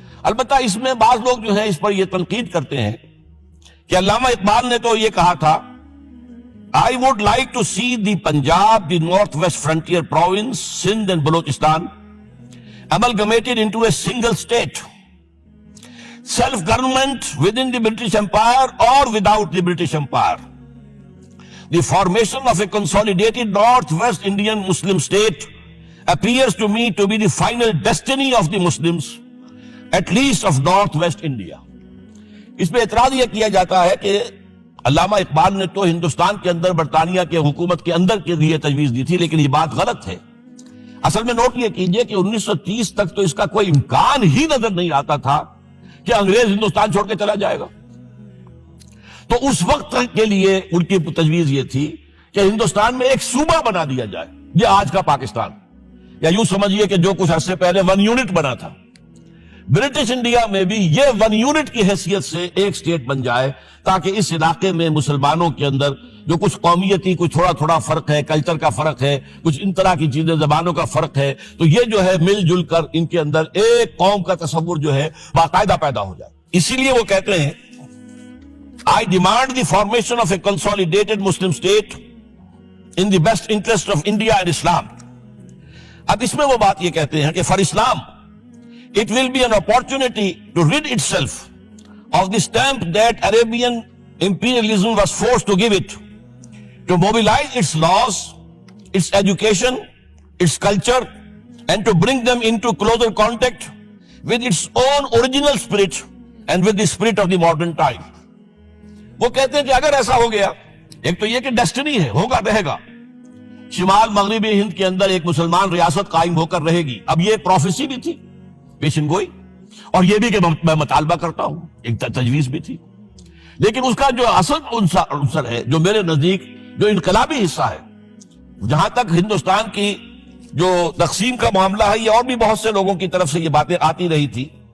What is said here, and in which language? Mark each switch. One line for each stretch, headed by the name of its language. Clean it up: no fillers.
Urdu: البتہ اس میں بعض لوگ جو ہیں اس پر یہ تنقید کرتے ہیں کہ علامہ اقبال نے تو یہ کہا تھا
English: I would like to see the Punjab, the Northwest Frontier Province, Sindh and Balochistan amalgamated into a single state. Self-government within the British Empire or without the British Empire. The formation of a consolidated Northwest Indian Muslim state appears to me to be the final destiny of the Muslims, at least of Northwest India.
Urdu: اس میں اعتراض یہ کیا جاتا ہے کہ علامہ اقبال نے تو ہندوستان کے اندر برطانیہ کے حکومت کے اندر کے لیے تجویز دی تھی، لیکن یہ بات غلط ہے. اصل میں نوٹ یہ کیجئے کہ 1930 تک تو اس کا کوئی امکان ہی نظر نہیں آتا تھا کہ انگریز ہندوستان چھوڑ کے چلا جائے گا. تو اس وقت کے لیے ان کی تجویز یہ تھی کہ ہندوستان میں ایک صوبہ بنا دیا جائے، یہ آج کا پاکستان، یا یوں سمجھیے کہ جو کچھ عرصے پہلے 1 یونٹ بنا تھا. برٹش انڈیا میں بھی یہ 1 یونٹ کی حیثیت سے ایک سٹیٹ بن جائے، تاکہ اس علاقے میں مسلمانوں کے اندر جو کچھ قومیتی کچھ تھوڑا فرق ہے، کلچر کا فرق ہے، کچھ ان طرح کی چیزیں، زبانوں کا فرق ہے، تو یہ جو ہے مل جل کر ان کے اندر ایک قوم کا تصور جو ہے باقاعدہ پیدا ہو جائے. اسی لیے وہ کہتے ہیں
English: I demand the formation of a consolidated Muslim state in the best interest of India and Islam.
Urdu: اب اس میں وہ بات یہ کہتے ہیں کہ
English: for Islam it will be an opportunity to rid itself of the stamp that Arabian imperialism was forced to give it, to mobilize its laws, its education, its culture, and to bring them into closer contact with its own original spirit and with the spirit of the modern time.
Urdu: وہ کہتے ہیں کہ اگر ایسا ہو گیا، ایک تو یہ کہ ڈیسٹنی ہے، ہوگا رہے گا، شمال مغربی ہند کے اندر ایک مسلمان ریاست قائم ہو کر رہے گی. اب یہ پروفیسی بھی تھی، پیشن گوئی، اور یہ بھی کہ میں مطالبہ کرتا ہوں، ایک تجویز بھی تھی. لیکن اس کا جو اصل عنصر ہے، جو میرے نزدیک جو انقلابی حصہ ہے، جہاں تک ہندوستان کی جو تقسیم کا معاملہ ہے، یہ اور بھی بہت سے لوگوں کی طرف سے یہ باتیں آتی رہی تھی.